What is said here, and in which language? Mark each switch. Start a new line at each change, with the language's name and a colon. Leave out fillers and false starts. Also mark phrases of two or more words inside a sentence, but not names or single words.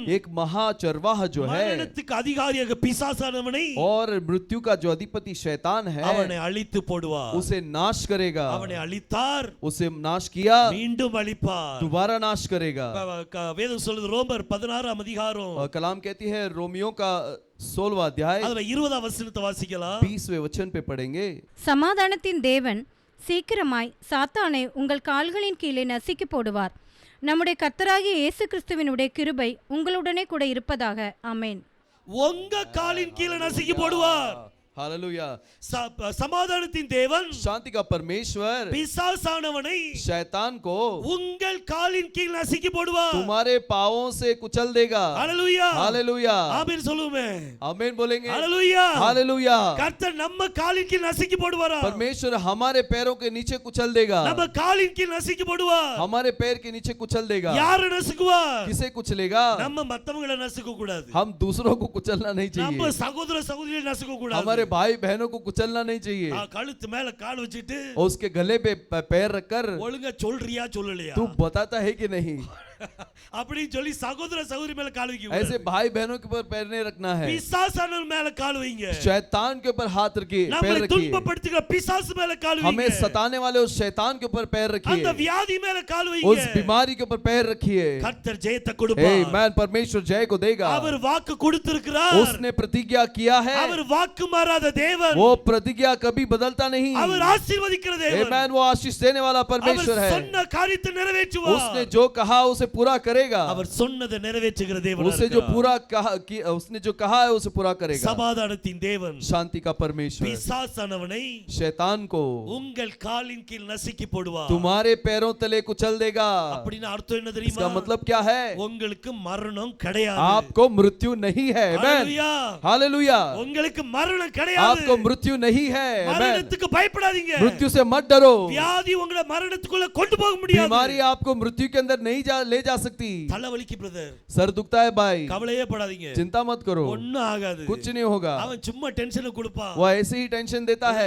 Hindi: एक महा चरवाहा जो है
Tamil: மரணத்துக்கு அதிகாரியாக பிசாசானவனை,
Hindi: और मृत्यु का जो अधिपति शैतान है
Tamil: அவனை அழித்து போடுவார்.
Hindi: उसे नाश करेगा.
Tamil: அவனை அழித்தார்,
Hindi: उसे नाश किया,
Tamil: மீண்டும் அழிப்பார்.
Hindi: दोबारा नाश करेगा.
Tamil: வேதம் சொல்லுது, ரோமர் 16ஆம் அதிகாரம்
Hindi: और कलाम कहती है, रोमियो का 16वां अध्याय
Tamil: அதுல 20ஆம் வசனத்தை வாசிக்கலாம்.
Hindi: 20वें वचन पे पढ़ेंगे.
Tamil: சமாதானத்தின் தேவன் சீக்கிரமாய் சாத்தானை உங்கள் கால்களின் கீழே நசுக்கி போடுவார். நம்முடைய கர்த்தராகிய இயேசு கிறிஸ்துவினுடைய கிருபை உங்களுடனே கூட இருப்பதாக. ஆமென். உங்க காலின் கீழே நசுக்கி போடுவார்.
Hindi: हालेलुया।
Tamil: சமாதானத்தின் தேவன்
Hindi: शांति का परमेश्वर
Tamil: பிசாசானவனை
Hindi: शैतान को
Tamil: உங்கள் காலின் கீழ் நசுக்கி போடுவார்.
Hindi: तुम्हारे पांवों से कुचल देगा।
Tamil: ஹalleluya
Hindi: हालेलुया।
Tamil: ஆமென் சொல்லுமே.
Hindi: आमीन बोलेंगे।
Tamil: ஹalleluya
Hindi: हालेलुया।
Tamil: கர்த்தர் நம்ம காலின் கீழ் நசுக்கி போடுவாரா?
Hindi: परमेश्वर हमारे पैरों के नीचे कुचल देगा।
Tamil: நம்ம காலின் கீழ் நசுக்கி போடுவார்.
Hindi: हमारे पैर के नीचे कुचल देगा।
Tamil: யாரை நசுக்குவார்?
Hindi: किसे कुचलेगा?
Tamil: நம்ம மத்தவங்கள நசுக்க கூடாது.
Hindi: हम दूसरों को कुचलना नहीं
Tamil: நம்ம
Hindi: चाहिए।
Tamil: சகோதர சகோதரியை நசுக்க கூடாது.
Hindi: हमारे भाई बहनों को कुचलना नहीं चाहिए।
Tamil: கழுத்து மேல கால் வச்சிட்டு
Hindi: और उसके गले पे पैर रखकर
Tamil: ஒழுங்கா சொல்றியா சொல்லலையா
Hindi: तू बताता है कि नहीं,
Tamil: அப்படி சொல்லி சகோதர சகோதரி மேல கால் வைக்க
Hindi: ऐसे भाई बहनों के ऊपर पैर नहीं रखना है।
Tamil: பிசாசானவன் மேல கால் வைங்க.
Hindi: शैतान के ऊपर हाथ रखिए, पैर
Tamil: நம்மை
Hindi: रखिए।
Tamil: துன்பப்படுத்துகிற பிசாசு மேல கால் வைங்க.
Hindi: हमें सताने वाले उस शैतान के ऊपर पैर
Tamil: அந்த
Hindi: रखिए,
Tamil: வியாதி மேல கால் வைங்க.
Hindi: उस बीमारी के ऊपर पैर रखिए।
Tamil: கர்த்தர் ஜெயத்தை கொடுப்பார்.
Hindi: आमीन। परमेश्वर जय को देगा।
Tamil: அவர் வாக்கு கொடுத்திருக்கிறார்.
Hindi: उसने प्रतिज्ञा किया है।
Tamil: அவர் வாக்கு மாறாத தேவன்.
Hindi: वो प्रतिज्ञा कभी बदलता नहीं।
Tamil: அவர் ஆசீர்வதிக்கிற தேவன்.
Hindi: आमीन। वो आशीष देने वाला परमेश्वर
Tamil: அவர்
Hindi: है।
Tamil: சொன்ன காரியத்தை நிறைவேற்றுவார்.
Hindi: उसने जो कहा उसे पूरा करेगा।
Tamil: அவர் சொன்னதை நிறைவேற்றுகிற தேவன்.
Hindi: उसे जो पूरा कहा कि उसने जो कहा है उसे पूरा करेगा।
Tamil: சமாதானத்தின் தேவன்.
Hindi: शांति का परमेश्वर
Tamil: பிசாசானவனை
Hindi: शैतान को
Tamil: உங்கள் காலின் கீழ் நசுக்கி போடுவார்.
Hindi: तुम्हारे पैरों तले कुचल देगा।
Tamil: அப்படினா அர்த்தம் என்ன தெரியுமா?
Hindi: इसका मतलब क्या है?
Tamil: உங்களுக்கு மரணம் கிடையாது.
Hindi: आपको मृत्यु नहीं है।
Tamil: ஹalleluya
Hindi: हालेलुया।
Tamil: உங்களுக்கு மரணம் கிடையாது.
Hindi: आपको मृत्यु नहीं है।
Tamil: மரணத்துக்கு பயப்படாதீங்க.
Hindi: मृत्यु से मत डरो।
Tamil: வியாதி உங்களை மரணத்துக்குள்ள கொண்டு போக முடியாது.
Hindi: बीमारी आपको मृत्यु के अंदर नहीं ले जा सकती।
Tamil: தலைவலிக்கு பிரதர்,
Hindi: सर दुखता है भाई,
Tamil: கவலையே படாதீங்க.
Hindi: चिंता मत करो,
Tamil: ஒண்ணும் ஆகாது.
Hindi: कुछ नहीं होगा।
Tamil: அவன் சும்மா டென்ஷன் கொடுப்பான்.
Hindi: वो ऐसे ही टेंशन देता है।